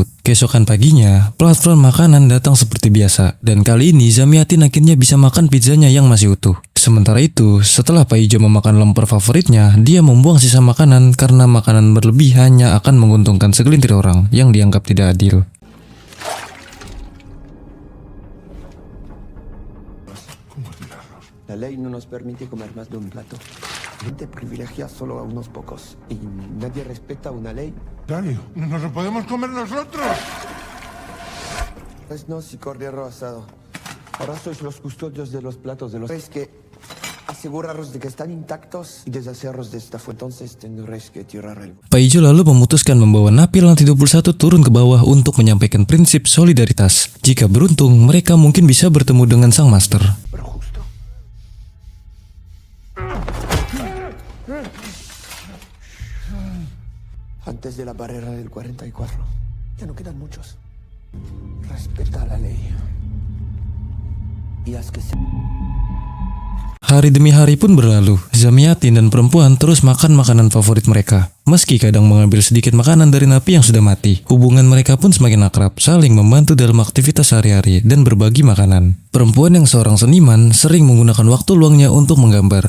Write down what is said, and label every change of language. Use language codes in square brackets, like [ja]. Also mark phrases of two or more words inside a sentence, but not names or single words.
[id] Keesokan paginya, platform makanan datang seperti biasa, dan kali ini Zamyatin akhirnya bisa makan pizzanya yang masih utuh. Sementara itu, setelah Pak Ijo memakan lemper favoritnya, dia membuang sisa makanan karena makanan berlebih hanya akan menguntungkan segelintir orang yang dianggap tidak adil. [es] La ley no nos permite comer más de un plato. La gente privilegia solo a unos pocos. Y nadie respeta una ley. Dario, no nos lo podemos comer nosotros. Pues no, si cordero asado. Ahora sois los custodios de los platos de los reyes que aseguraros de que están intactos y deshaceros de esta fuente. Entonces tendréis que tirar el... [id] Pak Ijo lalu memutuskan membawa napi lantai 21 turun ke bawah untuk menyampaikan prinsip solidaritas. Jika beruntung, mereka mungkin bisa bertemu dengan sang master. [es] Pero justo. Antes de la barrera del 44. Ya no quedan muchos. Respeta la ley. Y haz que se... [id] Hari demi hari pun berlalu. Zamyatin dan perempuan terus makan makanan favorit mereka. Meski kadang mengambil sedikit makanan dari napi yang sudah mati, hubungan mereka pun semakin akrab, saling membantu dalam aktivitas sehari-hari dan berbagi makanan. Perempuan yang seorang seniman sering menggunakan waktu luangnya untuk menggambar.